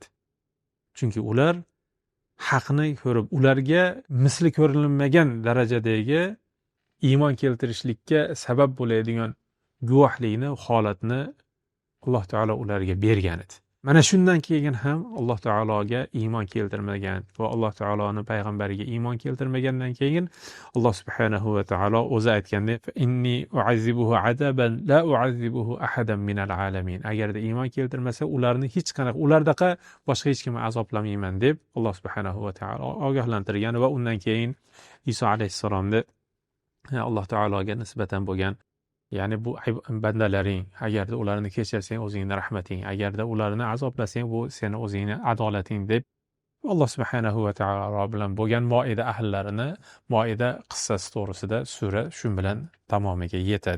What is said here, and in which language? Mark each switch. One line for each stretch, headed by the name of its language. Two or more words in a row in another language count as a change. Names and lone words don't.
Uzbek: Chunki ular haqni ko'rib, ularga misli ko'rilmagan darajadagi iymon keltirishlikka sabab bo'ladigan guvohlikni, holatni Alloh taolo ularga bergan edi. Mana shundan keyin ham Alloh taologa iymon keltirmagan va Alloh taoloning payg'ambariga iymon keltirmagandan keyin Alloh
Arabic: سبحانه وتعالى
Uzbek: o'zi aytgandek,
Arabic: إني أعذبه عذابا لا أعذبه أحدا من العالمين.
Uzbek: Agarda iymon keltirmasa, ularni hech qanaqa, ulardaqa boshqa hech kimni azoblamayman deb Alloh
Arabic: سبحانه وتعالى
Uzbek: ogohlantirgan va undan keyin Iso alayhissalomni Alloh taologa nisbatan bo'lgan, ya'ni bu bandalaring, agarda ularni kechirsang o'zingning rahmating, agarda ularni azoblasang bu seni o'zingning adolating deb Alloh
Arabic: سبحانه وتعالى
Uzbek: bilan bo'lgan Moida ahllarini, Moida qissasi to'g'risida sura shu bilan tamomiga yetadi.